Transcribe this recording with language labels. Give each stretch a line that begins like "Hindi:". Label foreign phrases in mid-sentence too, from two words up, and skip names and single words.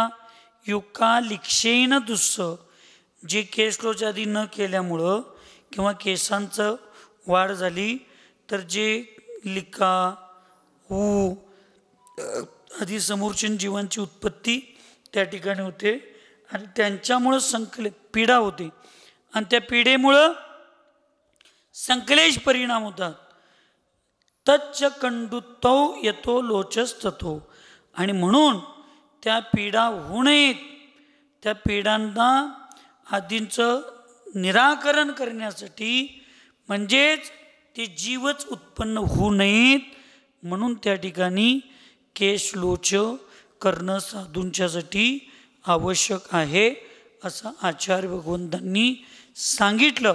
Sanskrit: युकालिक्षेन दुस्सह,
Marathi: जे केशलोच आधी न केल्यामुळं किंवा केसांचं वाढ झाली तर जे लिका ऊ आधी समोरच्या जीवांची उत्पत्ती त्या ठिकाणी होते आणि त्यांच्यामुळं पीडा होते आणि त्या पीडेमुळं संक्लेश परिणाम होतात.
Sanskrit: तच्च कंडुतौ यतो लोचस्ततो,
Marathi: आणि म्हणून त्या पीडा होऊ नयेत, त्या पीडांना आदींचं निराकरण करण्यासाठी, म्हणजेच ते जीवच उत्पन्न होऊ नयेत म्हणून त्या ठिकाणी केशलोच करणं साधूंच्यासाठी आवश्यक आहे असं आचार्य भगवंतांनी सांगितलं.